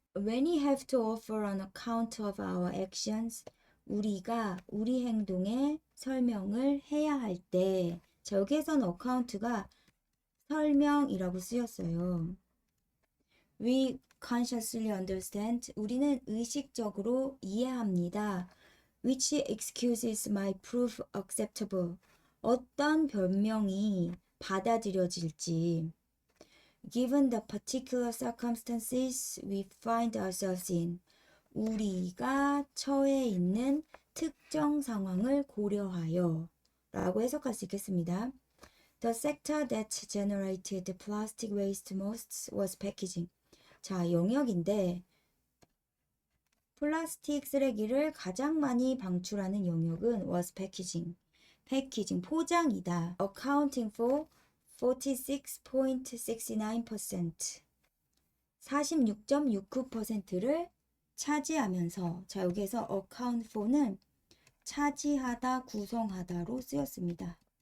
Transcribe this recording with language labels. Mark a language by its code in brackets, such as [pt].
[en] When we have to offer an account of our actions, [ko] 우리가 우리 행동의 설명을 해야 할 때, 자, 여기에서는 어카운트가 설명이라고 쓰였어요. [en] We consciously understand, [ko] 우리는 의식적으로 이해합니다. [en] Which excuses my proof acceptable, [ko] 어떤 변명이 받아들여질지. [en] Given the particular circumstances we find ourselves in, [ko] 우리가 처해 있는 특정 상황을 고려하여 라고 해석할 수 있겠습니다. [en] The sector that generated plastic waste most was packaging. [ko] 자, 영역인데 플라스틱 쓰레기를 가장 많이 방출하는 영역은 [en] was packaging. [ko] 패키징, 포장이다. [en] Accounting for 46.69%. [ko] 46.69%를 차지하면서, 자, 여기에서 account for는 차지하다, 구성하다로 쓰였습니다.